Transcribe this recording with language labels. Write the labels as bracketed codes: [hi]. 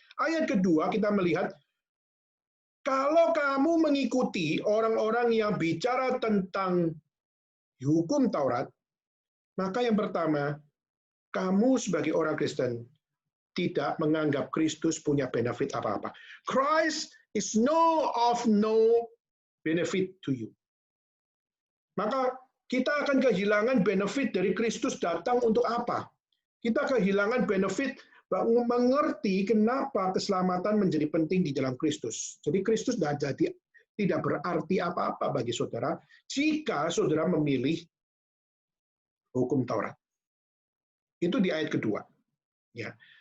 [id] Ayat kedua kita melihat, kalau kamu mengikuti orang-orang yang bicara tentang hukum Taurat, maka yang pertama, kamu sebagai orang Kristen tidak menganggap Kristus punya benefit apa-apa. [en] Christ is of no benefit to you. [id] Maka kita akan kehilangan benefit dari Kristus datang untuk apa? Kita kehilangan benefit mengerti kenapa keselamatan menjadi penting di dalam Kristus. Jadi Kristus tidak berarti apa-apa bagi saudara jika saudara memilih hukum Taurat. Itu di ayat kedua. Ya.